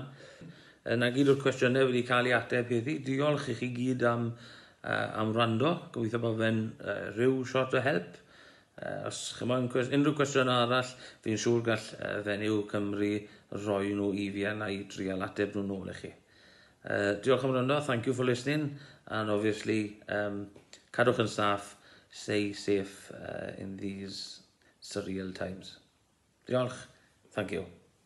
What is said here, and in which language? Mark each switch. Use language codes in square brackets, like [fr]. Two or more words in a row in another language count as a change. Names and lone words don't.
[cy] Na gyd o'r cwestiynau wedi cael ei ateb heddi. Diolch i chi gyd am wrando, gobeithio bod fe'n rhyw shot o help. Os chymo'n unrhyw cwestiwn arall, fi'n siŵr gall Fenyw Cymru roi nhw i fi a i trial ateb nhw nôl i chi. Diolch am wrando, [en] thank you for listening, and obviously [cy] cadwch yn saff, [en] stay safe in these surreal times. Diolch, thank you.